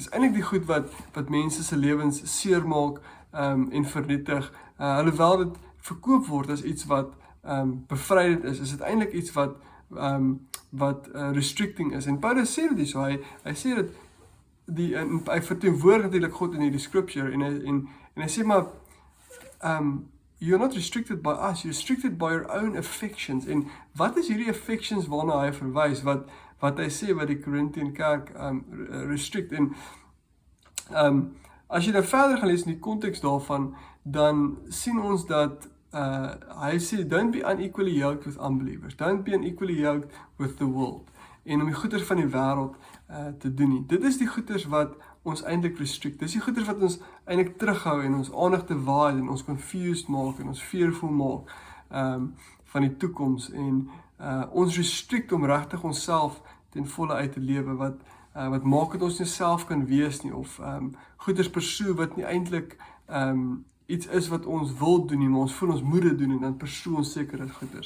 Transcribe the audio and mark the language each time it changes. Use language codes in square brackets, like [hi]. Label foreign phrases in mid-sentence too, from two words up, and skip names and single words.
[af] Is eintlik die goed wat mense se lewens seermaak en vernietig. Alhoewel dit verkoop word as iets wat bevrydend is dit eintlik iets wat restricting is. En Paulus sê dit so, hy sê dat hy verteenwoordig natuurlik God in die scripture, en hy sê maar, [en] you're not restricted by us, you're restricted by your own affections. [af] En wat is hierdie affections waarna hy verwys, wat hy sê wat die Corinthian kerk restrict? En as jy nou verder gaan lees in die konteks daarvan, dan sien ons dat hy sê, [en] don't be unequally yoked with unbelievers, don't be unequally yoked with the world, [af] en om die goeders van die wêreld te doen nie. Dit is die goeders wat ons eintlik restrict, dis die goeders wat ons eintlik terughou en ons aandag te waai en ons confused maak en ons fearful maak van die toekoms, en ons restrict om regtig onsself ten volle uit te lewe, wat maak dat ons nie self kan wees nie, of goeders pursue wat nie eintlik iets is wat ons wil doen nie, maar ons voel ons moet dit doen, en dan pursue ons sekere goeders.